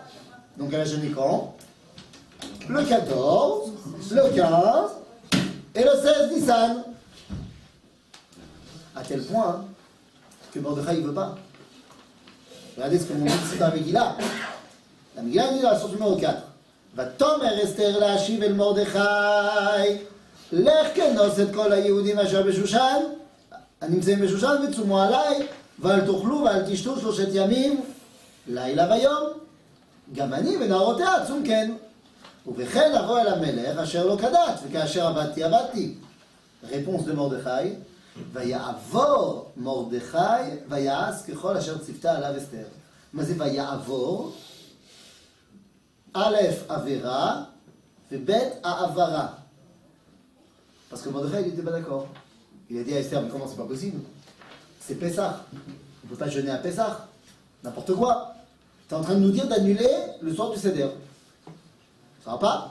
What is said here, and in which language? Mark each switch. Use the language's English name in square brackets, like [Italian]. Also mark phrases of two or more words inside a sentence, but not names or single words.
[French] Donc elle a jeûné quand? Le 14, le 15 et le 16 Nissan. À tel point que Mordechai ne veut pas. Regardez ce que l'on dit ici dans la Megillah. La Megillah dit dans la source numéro 4. [Hebrew] ותאמר אסתר להשיב אל מרדכי, לך כנוס את כל היהודים אשר בשושן, הנמצאים בשושן וצומו עליי, ואל תאכלו ואל תשתו 3 ימים, לילה ויום. גם אני ונערותיה צום כן. ובכן לבוא אל המלך אשר לא כדת, וכאשר עבדתי עבדתי. [French] réponse de [Hebrew] מרדכי, ויעבור מרדכי ויעש ככל אשר ציוותה עליו אסתר. מה זה ויעבור? א' עבירה, et ב' עברה. [French] Parce que Mordechai, il n'était pas d'accord. Il a dit à Esther, mais comment c'est pas possible? C'est Pessah. On ne peut pas jeûner à Pessah. N'importe quoi. Tu es en train de nous dire d'annuler le soir du Seder. Ça va pas?